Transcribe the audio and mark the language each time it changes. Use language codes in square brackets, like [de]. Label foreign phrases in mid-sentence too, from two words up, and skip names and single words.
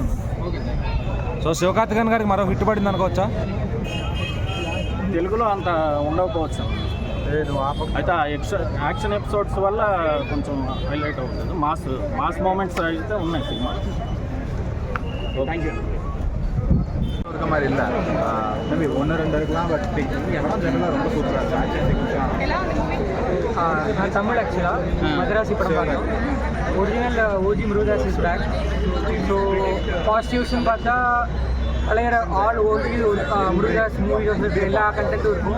[te] సో శివకార్తికేయన్ గారికి మరో హిట్ పడింది అనుకోవచ్చా? తెలుగులో అంత ఉండకపోవచ్చు. అయితే [en] action episodes [te] వల్ల కొంచెం హైలైట్ అవుతుంది. [en] mass moments [te] అయితే ఉన్నాయి సినిమా. [en] thank you. [ta] மாதிரி இல்லை மேபி 1-2 இருக்கலாம். பட் இடம் ஜெனரலாக ரொம்ப சூப்பராக இருக்குது. [en] action sequence [ta] நான் தமிழ் ஆக்சுவலாக மதராசி படம் பார்த்தோம். [en] original OG Murugadoss is back. [ta] ஸோ பாசிட்டிவ்ஸ்னு பார்த்தா பழைய [en] all old Murugadoss movies [ta] வந்து எல்லா கண்டென்ட்டும் இருக்கும்.